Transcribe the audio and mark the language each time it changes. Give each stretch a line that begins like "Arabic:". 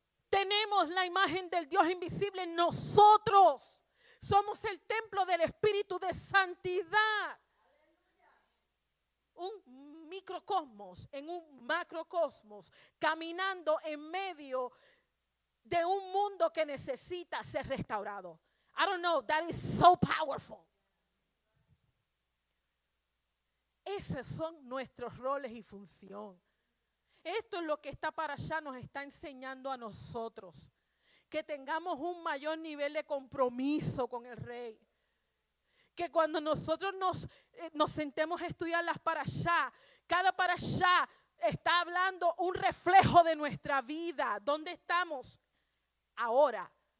Spanish: Tenemos la imagen del Dios invisible en nosotros. Somos el templo del Espíritu de santidad. Un microcosmos en un macrocosmos, caminando en medio de un mundo que necesita ser restaurado.
English: I don't know, that is so powerful.
Spanish: Esos son nuestros roles y función. Esto es lo que esta parashá nos está enseñando a nosotros. Que tengamos un mayor nivel de compromiso con el Rey. Que cuando nosotros nos sentemos a estudiar las parashá, cada parashá está hablando un reflejo de nuestra vida. ¿Dónde estamos ahora?